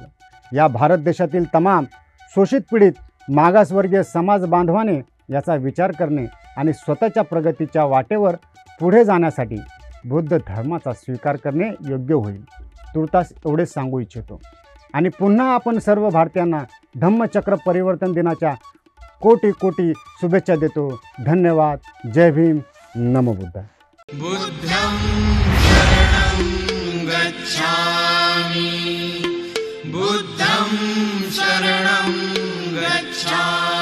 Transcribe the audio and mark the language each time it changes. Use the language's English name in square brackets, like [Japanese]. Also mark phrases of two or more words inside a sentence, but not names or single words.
[Marathi] या भारत देशातील तमाम शोषित, पीडित, मागासवर्गीय समाज बांधवाने याचा विचार करणे आणि स्वतःच्या प्रगतीच्या वाटेवर पुढे जाण्यासाठी बौद्ध धर्माचा स्वीकार करणे योग्य होईल. तुर्तास एवढेच सांगू इच्छितो. आणि पुन्हा आपण सर्व भारतीयांना धम्मचक्र परिवर्तन दिनाच्या कोटी कोटी शुभेच्छा देतो. धन्यवाद. जय भीम. [Pali] नमो बुद्धाय. बुद्धं शरणं गच्छामि. बुद्धं शरणं गच्छामि.